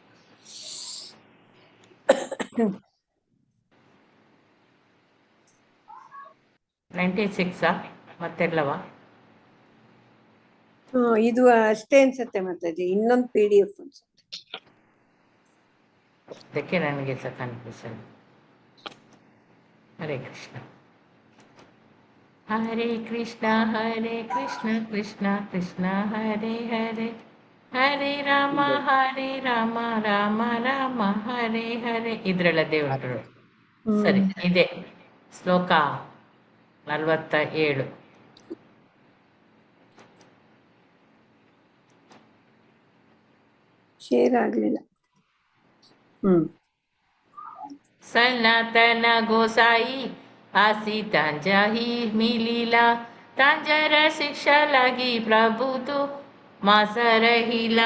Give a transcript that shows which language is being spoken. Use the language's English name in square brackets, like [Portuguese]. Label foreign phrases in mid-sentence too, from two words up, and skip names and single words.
[Kannada] 96 ಮತ್ತೆಲ್ಲವಾ? ಇದು ಅಷ್ಟೇ ಅನ್ಸುತ್ತೆ ಮಾತಾಜಿ. ಇನ್ನೊಂದು PDF ಅನ್ಸುತ್ತೆ. ಅದಕ್ಕೆ ನನಗೆ ಸಹ ಕನ್ಫ್ಯೂಷನ್. [Sanskrit] ಹರೇ ಕೃಷ್ಣ ಹರೇ ಕೃಷ್ಣ ಹರೇ ಕೃಷ್ಣ ಕೃಷ್ಣ ಕೃಷ್ಣ ಹರೇ ಹರೇ ಹರೇ ರಾಮ ರಾಮ ರಾಮ ಹರೇ ಹರೇ. [Kannada] ಇದ್ರೆಲ್ಲ ದೇವರು. ಸರಿ, ಇದೆ ಶ್ಲೋಕ 47. ಶೇರ್ ಆಗ್ಲಿಲ್ಲ. [Bangla] সনাতন গোসাঞি আসি তাঁহাই মিলিলা তাঁর শিক্ষা লাগি প্রভু দুই মাস রহিলা.